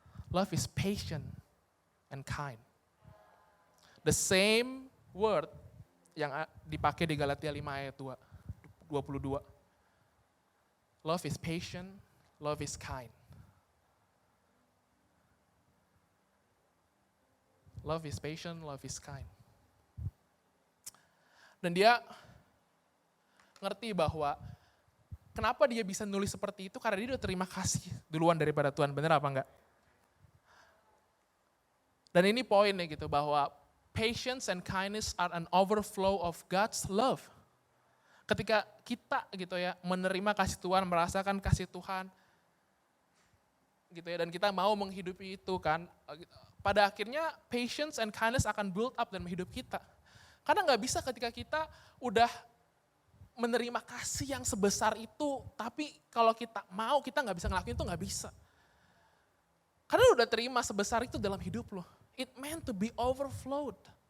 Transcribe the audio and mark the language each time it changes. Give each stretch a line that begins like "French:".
English: Love is patient and kind. The same word
Indonesian: yang dipakai di Galatia 5 ayat 22.
English: Love is patient, love is kind. Love is patient, love is kind.
Indonesian: Dan dia ngerti bahwa kenapa dia bisa nulis seperti itu, karena dia udah terima kasih duluan daripada Tuhan, bener apa enggak? Dan ini poinnya gitu, bahwa
English: patience and kindness are an overflow of God's love.
Indonesian: Ketika kita gitu ya menerima kasih Tuhan, merasakan kasih Tuhan gitu ya, dan kita mau menghidupi itu kan, pada akhirnya patience and kindness akan
English: build up
Indonesian: dalam hidup kita. Karena nggak bisa ketika kita udah menerima kasih yang sebesar itu, tapi kalau kita mau, kita nggak bisa ngelakuin itu, nggak bisa. Karena lu udah terima sebesar itu dalam hidup lo.
English: It meant to be overflowed.